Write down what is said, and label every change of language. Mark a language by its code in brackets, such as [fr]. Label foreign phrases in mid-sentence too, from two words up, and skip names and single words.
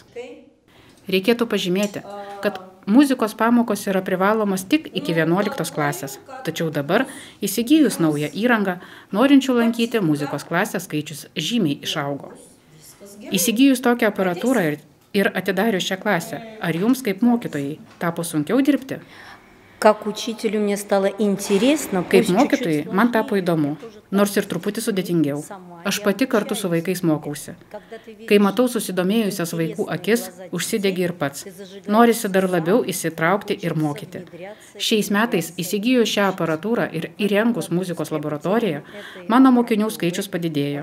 [lt] Reikėtų pažymėti, kad muzikos pamokos yra privalomos tik iki 11 klasės, tačiau dabar, įsigijus naują įrangą, norinčių lankyti muzikos klasės skaičius žymiai išaugo. Įsigijus tokią aparatūrą ir atidarius šią klasę, ar jums kaip mokytojai tapo sunkiau dirbti? [ru] Как учителю мне стало интересно, [lt] Kaip mokytojai, man tapo įdomu, nors ir truputį sudėtingiau. Aš pati kartu su vaikais mokausi. Kai matau susidomėjusias vaikų akis, užsidegi ir pats. Norisi dar labiau įsitraukti ir mokyti. Šiais metais įsigijus šią aparatūrą ir įrengus muzikos laboratoriją, mano mokinių skaičius padidėjo.